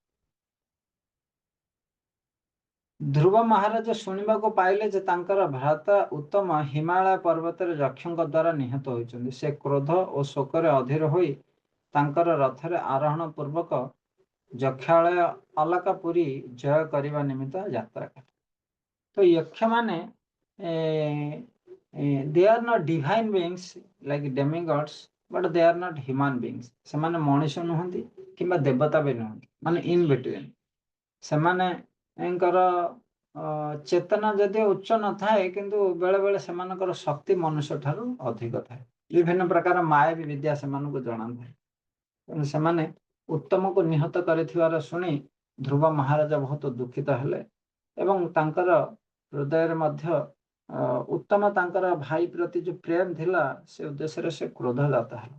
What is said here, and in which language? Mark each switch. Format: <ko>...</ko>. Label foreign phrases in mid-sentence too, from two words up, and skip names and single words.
<or>ଧ୍ରୁବ ମହାରାଜ ଶୁଣିବାକୁ ପାଇଲେ ଯେ ତାଙ୍କର ଭ୍ରାତା ଉତ୍ତମ ହିମାଳୟ ପର୍ବତରେ ଯକ୍ଷଙ୍କ ଦ୍ୱାରା ନିହତ ହୋଇଛନ୍ତି। ସେ କ୍ରୋଧ ଓ ଶୋକରେ ଅଧୀର ହୋଇ ତାଙ୍କର ରଥରେ ଆରୋହଣ ପୂର୍ବକ ଯକ୍ଷାଳୟ ଅଲକାପୁରୀ ଜୟ କରିବା ନିମିତ୍ତ ଯାତ୍ରା କଲେ। ତ ଯକ୍ଷମାନେ</or> <en>they are not divine beings like demigods, but they are not human beings.</en> <or>ସେମାନେ ମଣିଷ ନୁହନ୍ତି କିମ୍ବା ଦେବତା ବି ନୁହନ୍ତି, ମାନେ</or> <en>in between.</en> <or>ସେମାନଙ୍କର ଚେତନା ଯଦିଓ ଉଚ୍ଚ ନଥାଏ, କିନ୍ତୁ ବେଳେ ବେଳେ ସେମାନଙ୍କର ଶକ୍ତି ମନୁଷ୍ୟ ଠାରୁ ଅଧିକ ଥାଏ। ବିଭିନ୍ନ ପ୍ରକାର ମାୟାବୀ ବିଦ୍ୟା ସେମାନଙ୍କୁ ଜଣାଥାଏ। ତେଣୁ ସେମାନେ ଉତ୍ତମକୁ ନିହତ କରିଥିବାର ଶୁଣି ଧ୍ରୁବ ମହାରାଜ ବହୁତ ଦୁଃଖିତ ହେଲେ ଏବଂ ତାଙ୍କର ହୃଦୟରେ ମଧ୍ୟ ଉତ୍ତମ ତାଙ୍କର ଭାଇ ପ୍ରତି ଯୋଉ ପ୍ରେମ ଥିଲା, ସେ ଉଦ୍ଦେଶ୍ୟରେ ସେ କ୍ରୋଧ ଜାତ ହେଲା।</or>